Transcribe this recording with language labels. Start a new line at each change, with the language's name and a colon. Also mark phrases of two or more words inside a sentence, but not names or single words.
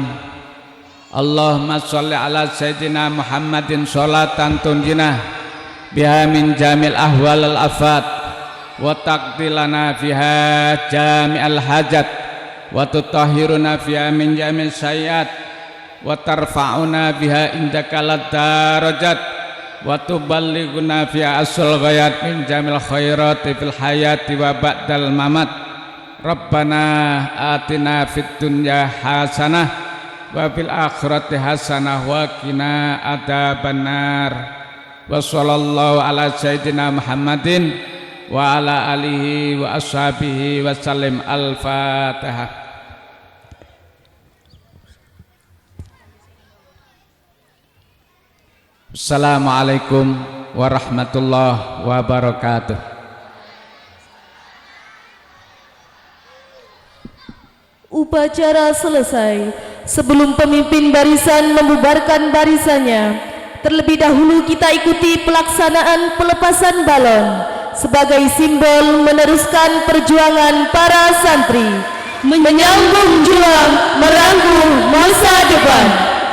Arabic: اللهم صل على سيدنا محمد صلاة تنجينا بها من جميع الأهوال الآفات وتقضي لنا فيها جميع الحاجات وتطهرنا فيها من جميع السيئات وترفعنا بها عندك الدرجات وتبلغنا فيها أقصى الغايات من جميع الخيرات في الحياة وبعد الممات. ربنا آتنا في الدنيا حسنة وفي الآخرة حسنة وقنا عذاب النار. وصلى الله على سيدنا محمد وعلى آله وأصحابه وسلم. Al-Fatihah. السلام عليكم ورحمة الله وبركاته.
Indonesian: Upacara selesai. Sebelum pemimpin barisan membubarkan barisannya, terlebih dahulu kita ikuti pelaksanaan pelepasan balon sebagai simbol meneruskan perjuangan para santri menyambung juang merangkul masa depan.